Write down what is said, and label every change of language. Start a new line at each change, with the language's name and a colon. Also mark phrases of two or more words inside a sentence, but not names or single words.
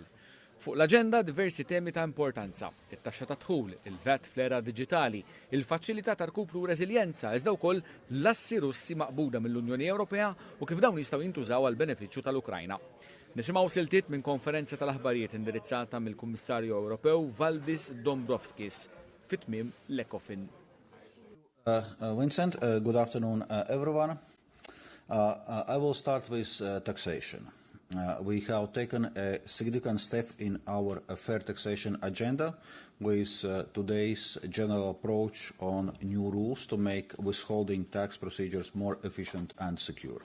Maltese: Fuq l-aġenda diversi temi ta' importanza, it-taxxa ta' dħul, il-VAT fl-era diġitali, il-faċilità ta' rkupru u reżiljenza, iżda wkoll l-assi Russi maqbuda mill-Unjoni Ewropea u kif dawn jistgħu jintużaw għal benefiċċju tal-Ukrajna. Nisimgħu siltiet minn konferenza tal-aħbarijiet indirizzata mill-Kummissarju Ewropew Valdis Dombrovskis fit-tmiem l-Ecofin.
English: Vincent, good afternoon, everyone. I will start with taxation. We have taken a significant step in our fair taxation agenda with today's general approach on new rules to make withholding tax procedures more efficient and secure.